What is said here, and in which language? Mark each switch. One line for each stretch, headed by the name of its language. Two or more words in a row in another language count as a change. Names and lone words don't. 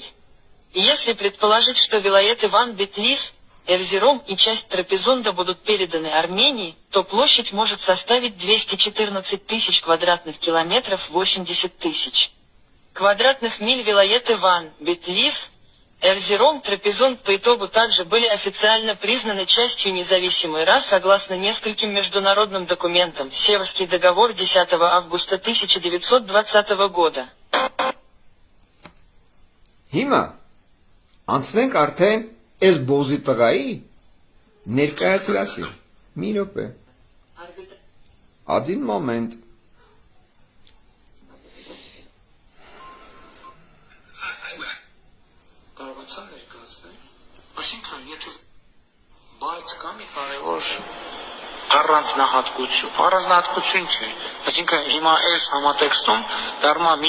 Russian: И если предположить, что вилает Иван Бетлис, Эрзерум и часть Трапезунда будут переданы Армении, то площадь может составить 214 тысяч квадратных километров, 80 тысяч квадратных миль. Вилает Иван Бетлис, Эрзерум, Трапезунд по итогу также были официально признаны частью независимой РА согласно нескольким международным документам. Северский договор 10 августа 1920 года.
Armenian: Հիմա անցնենք արդեն այս բոզի տղայի ներկայացրածի։ Մի րոպե։
Russian: Один момент։
Armenian: Կարողացա ներկայացնել։ Այսինքն, եթե բայց կա մի կարևոր առանձնահատկություն չէ։ Այսինքն, հիմա այս համատեքստում դառնում է մի